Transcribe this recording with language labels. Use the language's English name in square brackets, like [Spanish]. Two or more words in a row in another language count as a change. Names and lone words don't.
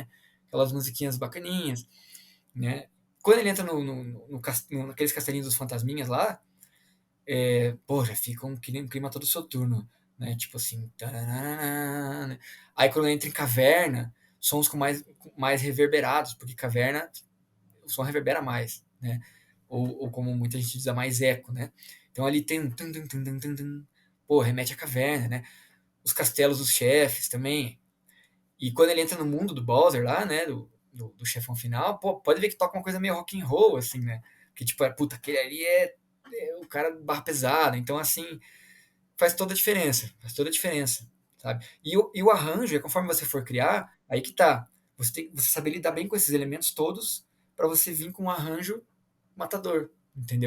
[Portuguese] Aquelas musiquinhas bacaninhas, né? Quando ele entra naqueles castelinhos dos fantasminhas lá, pô, já fica um clima todo soturno, né? Tipo assim. Tararara, né? Aí quando ele entra em caverna, sons mais reverberados, porque caverna, o som reverbera mais, né? Ou como muita gente diz, dá mais eco, né? Então ali tem um tum, tum, tum, tum, tum, tum. Pô, remete à caverna, né? Os castelos dos chefes também. E quando ele entra no mundo do Bowser lá, né? Do chefão final, pô, pode ver que toca uma coisa meio [English] rock and roll, [Portuguese] assim, né? Que tipo, puta, aquele ali é o cara barra pesada. Então, assim, faz toda a diferença. Faz toda a diferença, sabe? E o arranjo, conforme você for criar, aí que tá. Você saber lidar bem com esses elementos todos para você vir com um arranjo matador, entendeu?